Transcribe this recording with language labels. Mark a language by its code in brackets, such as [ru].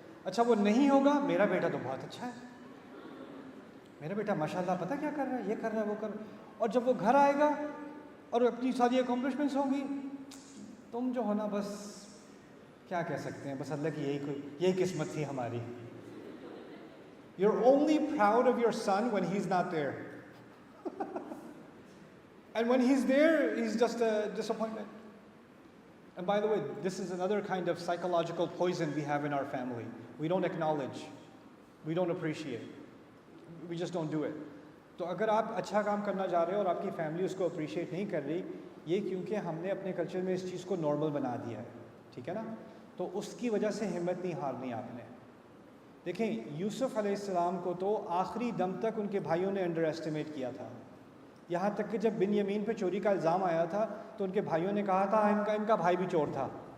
[ur] اچھا وہ نہیں ہوگا, میرا بیٹا تو بہت اچھا ہے, میرا بیٹا ماشاء اللہ پتہ کیا کر رہا ہے, یہ کر رہا ہے, وہ کر رہا ہے. اور جب وہ گھر آئے گا اور اپنی ساری اکمپلشمنٹس ہوں گی, تم جو ہونا بس کیا کہہ سکتے ہیں, بس اللہ کی یہی قسمت تھی ہماری. [en] You're only proud of your son when he's not there. And when he's there, he's just a disappointment. And by the way, this is another kind of psychological poison we have in our family. We don't acknowledge. We don't appreciate. We just don't do it. [ur] تو اگر آپ اچھا کام کرنا چاہ رہے ہو اور آپ کی فیملی اس کو اپریشیٹ نہیں کر رہی, یہ کیونکہ ہم نے اپنے کلچر میں اس چیز کو نارمل بنا دیا ہے, ٹھیک ہے نا. تو اس کی وجہ سے ہمت نہیں ہارنی آپ نے. دیکھیں یوسف علیہ السلام کو تو آخری دم تک ان کے بھائیوں نے انڈر ایسٹیمیٹ کیا تھا، یہاں تک کہ جب بن یمین پہ چوری کا الزام آیا تھا تو ان کے بھائیوں نے کہا تھا ان کا بھائی بھی چور تھا.